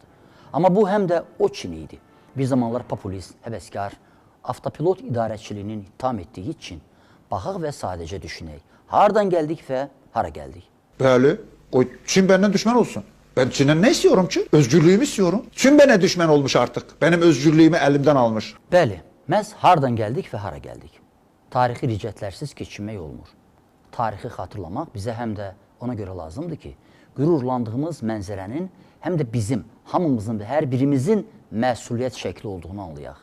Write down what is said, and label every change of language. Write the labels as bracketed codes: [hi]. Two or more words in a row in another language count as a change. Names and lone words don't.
[az] Amma bu həm də o Çin idi. Bir zamanlar populist, həvəskar, avtopilot idarəçiliyinin ittiham etdiyi Çin. Baxaq və sadəcə düşünək. Hardan gəldik və hara gəldik? Bəli, [tr] o Çin benden düşman olsun. Ben Çin'den ne istiyorum ki? Özgürlüğümü istiyorum. Çin bana düşman olmuş artık. Benim özgürlüğümü elimden almış. [az] Bəli, məhz hardan gəldik və hara gəldik? Tarixi ricətlərsiz keçinmək olmur. Tarixi xatırlamaq bizə həm də ona görə lazımdır ki, qürurlandığımız mənzərənin həm də bizim, hamımızın və hər birimizin məsuliyyət şəkli olduğunu anlayaq.